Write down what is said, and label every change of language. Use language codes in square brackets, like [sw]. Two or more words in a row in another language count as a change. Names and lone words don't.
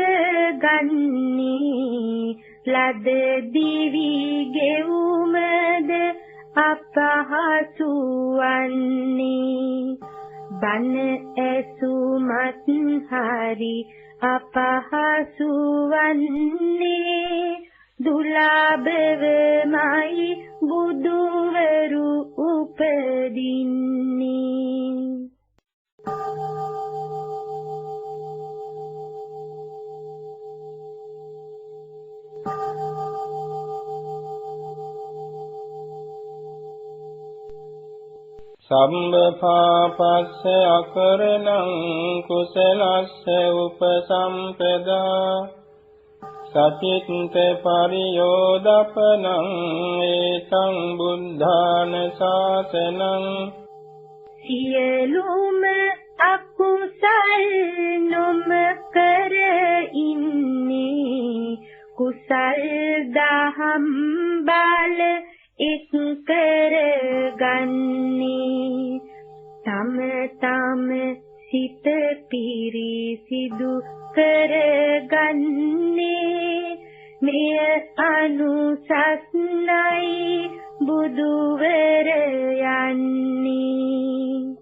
[si] ගන්නේ ලද දිවි ගෙවුමද අපහසු වන්නේ බන ඇසුමත් හරි අපහසු වන්නේ දුලබවමයි බුදුවරු උපදින්නේ [pi] සම්බ පාපස්ස අකරණං කුසලස්ස උපසම්පදා සචිත්ත පරියෝදපනං ඒතං බුද්ධාන ශාසනං [si] සියලුම අකුසල් නොම කර ඉන්නේ කුසල් දහම් බල එක් කර ගන්නේ තම තම සිත පිරිසිදු කර ගන්නේ මෙය අනුසස්නයි බුදුවර යන්නේ